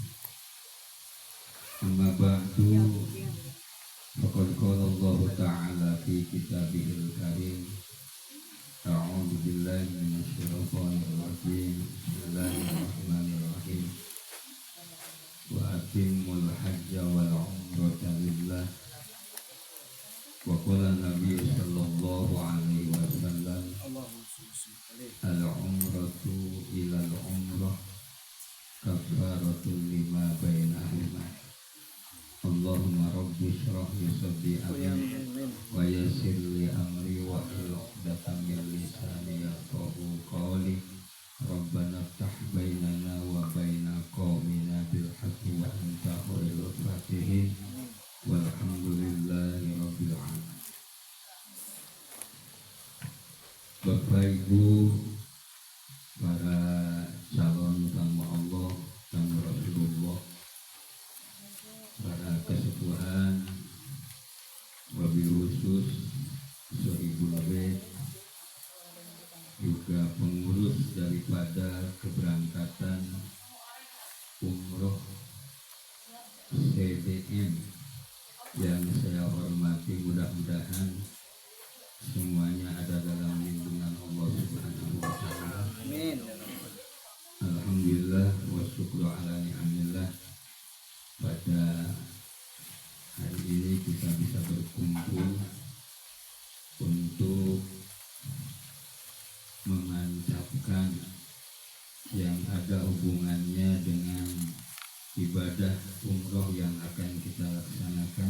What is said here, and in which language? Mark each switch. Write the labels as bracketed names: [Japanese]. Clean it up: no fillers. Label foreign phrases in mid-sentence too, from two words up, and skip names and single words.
[Arabic] أما بعد، فقد قال الله تعالى في كتابه الكريم. أعوذ بالله من الشيطان الرجيم. بسم الله الرحمن الرحيم. وأتموا الحج والعمرة لله. وقال النبي صلى الله عليه وسلم، العمرة إلى العمرة كفارة لما بينهما. اللهم رب اشرح لي صدري ويسر لي أمري واحلل عقدة من لساني يفقهوا قولي. ربنا افتح بيننا وبين قومنا بالحق وأنت خير الفاتحين. والحمد لله رب العالمين. [Indonesian] Bapak Ibu, para calon tamu Allah, tamu Rasulullah, para kesepuhan, [Arabic] وبالخصوص صاحب البيت, [Indonesian] juga pengurus daripada keberangkatan umroh CDM yang saya hormati, mudah-mudahan semuanya ada dalam lindungan Allah [Arabic] سبحانه وتعالى. [Indonesian] Amin. [Arabic] الحمد لله والشكر على نعم الله. [Indonesian] Pada hari ini kita bisa berkumpul untuk memanjatkan yang ada hubungannya dengan ibadah umroh yang akan kita laksanakan.